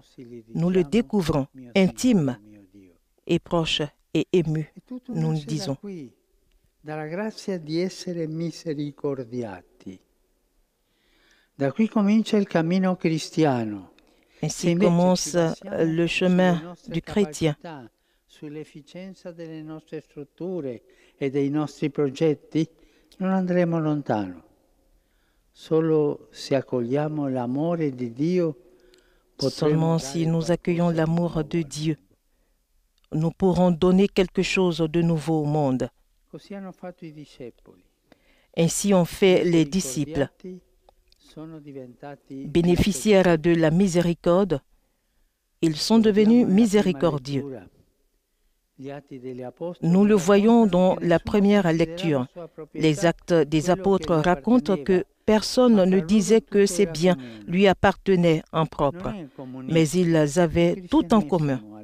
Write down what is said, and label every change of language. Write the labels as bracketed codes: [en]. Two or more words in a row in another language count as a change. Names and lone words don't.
[fr] Nous le découvrons intime et proche et ému. Nous nous disons. Ainsi commence le chemin du chrétien. [it] Sull'efficienza delle nostre strutture e dei nostri progetti non andremo lontano. Solo se accogliamo l'amore di Dio, [fr] seulement si nous accueillons l'amour de Dieu, nous pourrons donner quelque chose de nouveau au monde. [it] Così hanno fatto i discepoli. [fr] Ainsi ont fait les disciples. [it] Sono diventati [fr] Bénéficiaires de la miséricorde, ils sont devenus miséricordieux. Nous le voyons dans la première lecture. Les Actes des Apôtres racontent que personne ne disait que ces biens lui appartenaient en propre, mais ils avaient tout en commun.